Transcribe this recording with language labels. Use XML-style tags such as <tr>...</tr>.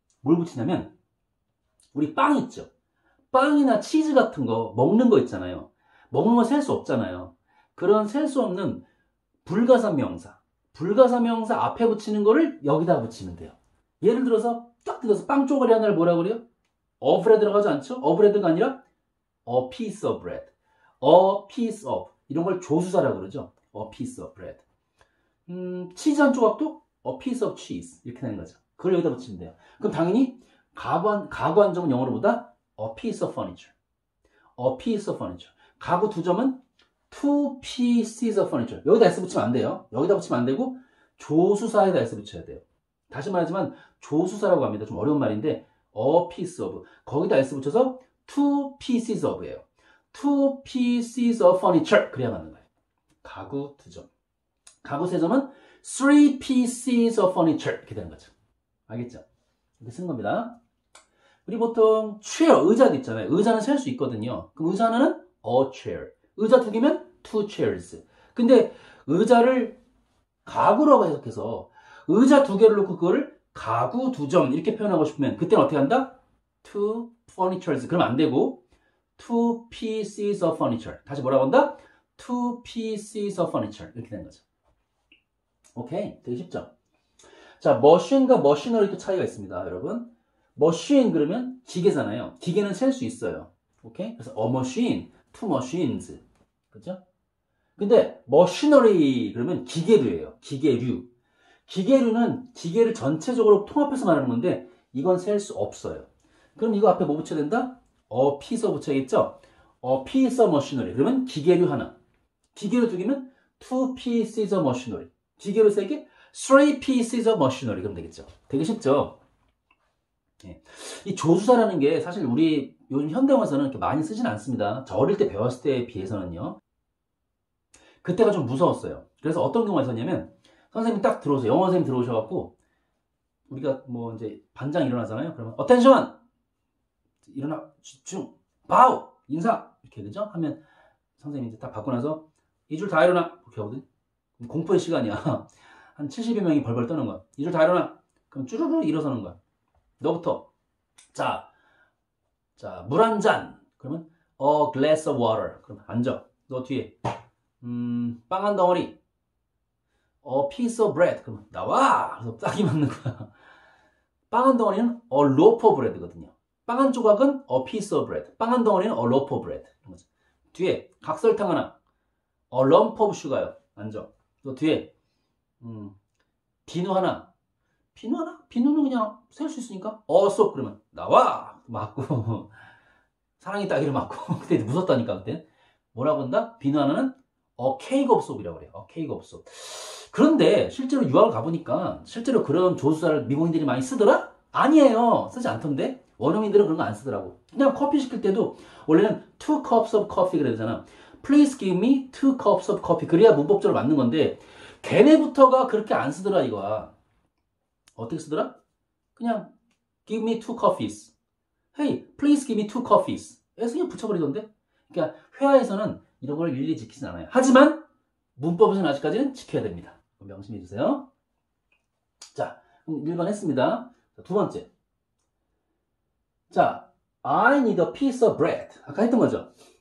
<ko>뭘 붙이냐면, 우리 빵 있죠? 빵이나 치즈 같은 거 먹는 거 있잖아요. 먹는 거 셀 수 없잖아요. 그런 셀 수 없는 불가사명사. 불가사명사 앞에 붙이는 거를 여기다 붙이면 돼요. 예를 들어서 딱 뜯어서 빵 쪼가리 하나를 뭐라 그래요?</ko> <en>a bread</en> <ko>들어가지 않죠?</ko> <en>a bread가</en> <ko>아니라</ko> <en>a piece of bread. a piece of.</en> <ko>이런 걸 조수사라고 그러죠.</ko> <en>a piece of bread.</en> <ko>치즈 한 조각도</ko> <en>a piece of cheese.</en> <ko>이렇게 되는 거죠. 그걸 여기다 붙이면 돼요. 그럼 당연히 가구 한 점은 영어로 보다</ko> <en>a piece of furniture. a piece of furniture.</en> <ko>가구 두 점은</ko> <en>two pieces of furniture.</en> <ko>여기다 S 붙이면 안 돼요. 여기다 붙이면 안 되고 조수사에다 S 붙여야 돼요. 다시 말하지만 조수사라고 합니다. 좀 어려운 말인데</ko> <en>a piece of.</en> <ko>거기다 S 붙여서</ko> <en>two pieces of예요. two pieces of furniture.</en> <ko>그래야 맞는 거예요. 가구 두 점. 가구 세 점은</ko> <en>three pieces of furniture.</en> <ko>이렇게 되는 거죠. 알겠죠? 이렇게 쓴 겁니다. 우리 보통 chair, 의자도 있잖아요. 의자는 셀 수 있거든요. 그럼 의자 하나는</ko> <en>a chair.</en> <ko>의자 두 개면</ko> <en>two chairs.</en> <ko>근데 의자를 가구라고 해석해서 의자 두 개를 놓고 그거를 가구 두 점 이렇게 표현하고 싶으면 그때는 어떻게 한다?</ko> <en>two furnitures.</en> <ko>그럼 안 되고</ko> <en>two pieces of furniture.</en> <ko>다시 뭐라고 한다?</ko> <en>two pieces of furniture.</en> <ko>이렇게 되는 거죠. 오케이. 되게 쉽죠? 자, 머신과 머시너리도 차이가 있습니다, 여러분. 머신 그러면 기계잖아요. 기계는 셀 수 있어요. 오케이? 그래서</ko> <en>a machine, two machines.</en> <ko>그죠? 근데 머시너리 그러면 기계류예요. 기계류. 기계류는 기계를 전체적으로 통합해서 말하는 건데 이건 셀 수 없어요. 그럼 이거 앞에 뭐 붙여야 된다?</ko> <en>a piece of 붙여야겠죠? a piece of machinery.</en> <ko>그러면 기계류 하나. 기계류 두 개면</ko> <en>two pieces of machinery.</en> <ko>기계류 세 개?</ko> <en>three pieces of machinery.</en> <ko>그럼 되겠죠. 되게 쉽죠? 예. 이 조수사라는 게 사실 우리 요즘 현대어에서는 이렇게 많이 쓰진 않습니다. 저 어릴 때 배웠을 때에 비해서는요. 그때가 좀 무서웠어요. 그래서 어떤 경우가 있었냐면 선생님이 딱 들어오세요. 영어 선생님 들어오셔갖고 우리가 뭐 이제 반장 일어나잖아요. 그러면</ko> <en>attention!</en> <ko>일어나, 집중, 바우! 인사! 이렇게 되죠? 하면 선생님이 이제 딱 받고 나서 이 줄 다 일어나! 이렇게 하거든. 공포의 시간이야. 한 70여 명이 벌벌 떠는 거야. 이 줄 다 일어나! 그럼 쭈르르 일어서는 거야. 너부터. 자, 물 한 잔.</ko> <en>그러면 a glass of water.</en> <ko>그럼 앉아. 너 뒤에. 빵 한 덩어리.</ko> <en>a piece of bread.</en> <ko>그럼 나와. 그래서 딱이 맞는 거야. 빵 한 덩어리는</ko> <en>a loaf of bread</en> <ko>거든요. 빵 한 조각은</ko> <en>a piece of bread.</en> <ko>빵 한 덩어리는</ko> <en>a loaf of bread.</en> <ko>이런 거죠. 뒤에 각설탕 하나.</ko> <en>a lump of sugar</en> <ko>요. 앉아. 너 뒤에 비누 하나. 비누 하나? 비누는 그냥 셀 수 있으니까 쏙 그러면 나와! 맞고 사랑이 따기를 맞고 그때 무섭다니까 그때 뭐라고 한다? 비누 하나는</ko> <en>cake of soap</en> <ko>이라고 그래요.</ko> <en>cake of soap.</en> <ko>그런데 실제로 유학을 가보니까 실제로 그런 조수사를 미국인들이 많이 쓰더라? 아니에요. 쓰지 않던데 원어민들은 그런 거 안 쓰더라고. 그냥 커피 시킬 때도 원래는</ko> <en>two cups of coffee</en> <ko>그래야 되잖아.</ko> <en>Please give me two cups of coffee.</en> <ko>그래야 문법적으로 맞는 건데 걔네부터가 그렇게 안 쓰더라 이거야. 어떻게 쓰더라? 그냥</ko> <en>give me two coffees. Hey, please give me two coffees.</en> <ko>에서 그냥 붙여버리던데? 그러니까 회화에서는 이런 걸 일일이 지키진 않아요. 하지만 문법에서는 아직까지는 지켜야 됩니다. 명심해 주세요. 자, 그럼 1번 했습니다. 자, 두 번째.</ko> <en>자, I need a piece of bread.</en> <ko>아까 했던 거죠?</ko>